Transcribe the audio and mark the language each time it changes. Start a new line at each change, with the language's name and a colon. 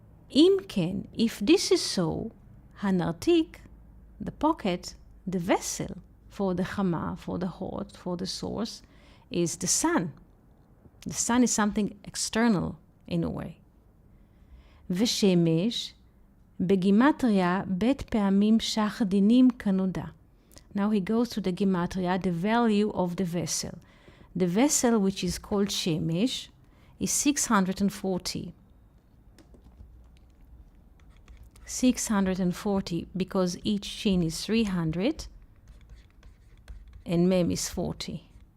Hebrew: אם כן,
English: if this is so, הנרתיק, the pocket, the vessel for the chama, for the hot, for the source, is the sun. The sun is something external in a way.
Hebrew: ושמש, בגימטריה, בית פעמים שח דינים כנודע.
English: Now he goes to the gematria, the value of the vessel. The vessel, which is called shemesh, is 640. 640, because each shin is 300 and mem is 40.